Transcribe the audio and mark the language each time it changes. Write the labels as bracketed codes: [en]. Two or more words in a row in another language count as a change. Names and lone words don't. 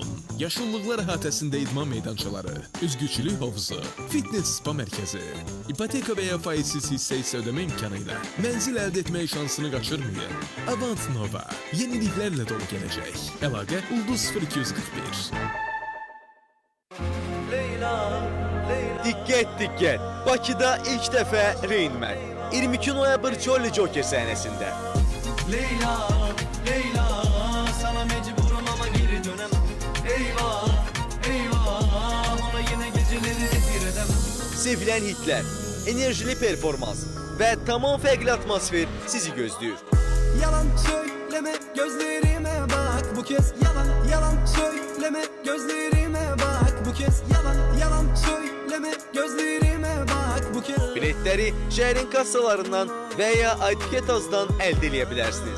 [az] Yaşıllıqlar əhatəsində idman meydançaları, üzgüçülük hovuzu, fitness spa mərkəzi, ipoteka və ya faizsiz hissə isə ödəmə imkanı ilə mənzil əldə etmək şansını qaçırmayın. Avant Nova yeniliklərlə dolu gələcək. Əlaqə Ulduz 0241. Diqqət! Bakıda ilk dəfə Rain Man 22 noyabr Jolly Joker səhnəsində. [tr] Leyla, sana mecburum ama geri dönemem. Eyvah, ona yine geceleri zehir edemem. [az] Sevilən hitlər, enerjili performans və tamam fərqli atmosfer sizi gözləyir. [tr] Yalan söyleme gözlerime bak bu kez. Yalan söyleme gözlerime bak bu kez. Yalan söyleme gözlerime bak bu kez. [az] Biletləri şəhərin kassalarından və ya Adiketazdan əldə edə bilərsiniz.